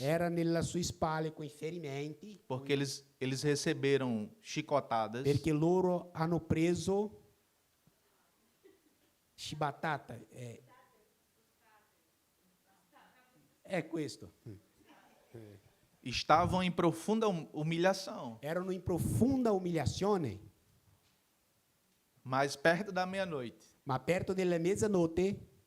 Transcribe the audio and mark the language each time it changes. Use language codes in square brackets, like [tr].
[it] era nella sua spalle con i ferimenti, [pt] porque eles receberam chicotadas. [it] perché loro hanno preso ciabattata. È questo. [pt] Estavam em profunda humilhação. [it] Erano in profonda umiliazione, [pt] Mas perto da meia-noite, [it] ma perto della mezzanotte